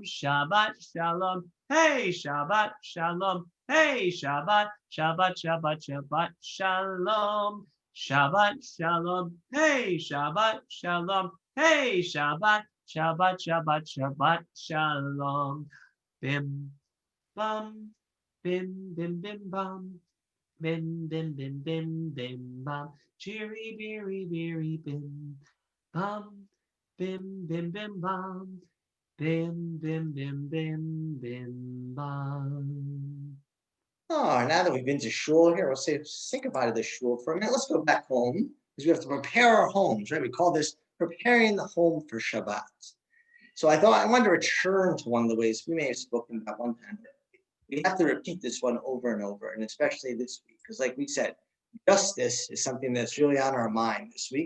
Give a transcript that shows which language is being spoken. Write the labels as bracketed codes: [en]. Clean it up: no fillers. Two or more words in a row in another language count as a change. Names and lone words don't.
[he] שבת שלום. Hey, שבת שלום. Hey, שבת, שבת, שבת, שבת שלום. שבת שלום. Hey, שבת שלום. Hey, שבת, שבת, שבת, שבת שלום. Bim, bum, bim, bim, bim, bum. Bim, bim, bim, bim, bim, bum. Cheery, beery, beery, bim, bum. Bim, bim, bim, bum. Bim, bim, bim, bim, bim, bum. [en] Oh, now that we've been to shul here, we'll say, think about the shul for a minute. Let's go back home because we have to prepare our homes, right? We call this preparing the home for Shabbat. So I thought I wanted to return to one of the ways we may have spoken about one time. We have to repeat this one over and over, and especially this week, because like we said, justice is something that's really on our mind this week.